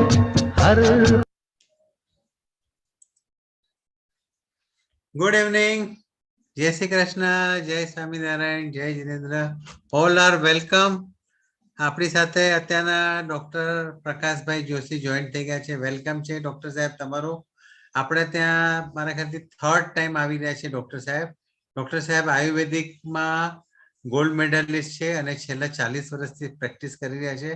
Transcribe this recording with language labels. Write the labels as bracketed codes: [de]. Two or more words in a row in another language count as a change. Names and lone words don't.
[en] हर Good evening, [hi] जय श्री कृष्ण, जय स्वामीनारायण, जय जिनेन्द्र. [en] All are welcome. [gu] આપણી સાથે અત્યારના ડોક્ટર પ્રકાશભાઈ જોશી જોઈન્ટ થઈ ગયા છે. વેલકમ છે ડોક્ટર સાહેબ તમારું. આપણે ત્યાં મારા ખ્યાલથી [en] third time [gu] આવી રહ્યા છે ડોક્ટર સાહેબ. ડોક્ટર સાહેબ આયુર્વેદિકમાં [en] gold medalist [gu] છે અને છેલ્લા 40 વર્ષથી પ્રેક્ટિસ કરી રહ્યા છે.